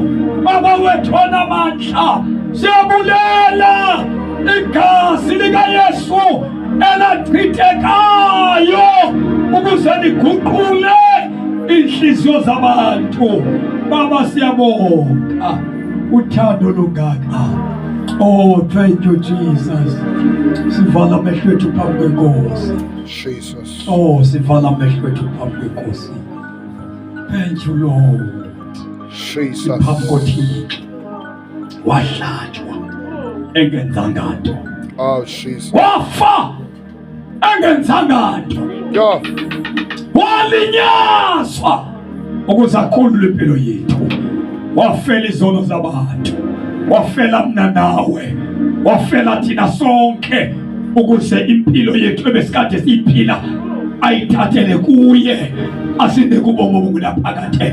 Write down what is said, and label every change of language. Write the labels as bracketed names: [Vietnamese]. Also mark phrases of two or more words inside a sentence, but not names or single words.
[Xhosa] Baba wethu onamandla, siyabulela igazi likaYesu elachithekayo ukuze liguqule inhliziyo zabantu. Baba, siyabonga uthando lungaka. [English] Oh, thank you Jesus. [Xhosa] Sivala amehlo ethu phambi kwenkosi. Jesus. Oh, sivala amehlo ethu phambi kwenkosi. [English] Thank you Lord. [Xhosa] Jesus. Phambi koThixo wahlatshwa engenzanga nto, Oh, Jesus. wafa engenzanga nto, Yeah. walinyazwa ukuze akhulule impilo yethu. Wafela izono zabantu, wafela mna nawe, wafela thina sonke ukuze impilo yethu ebesikade siyiphila ayithathele kuye, asinde kubomi obunaphakade.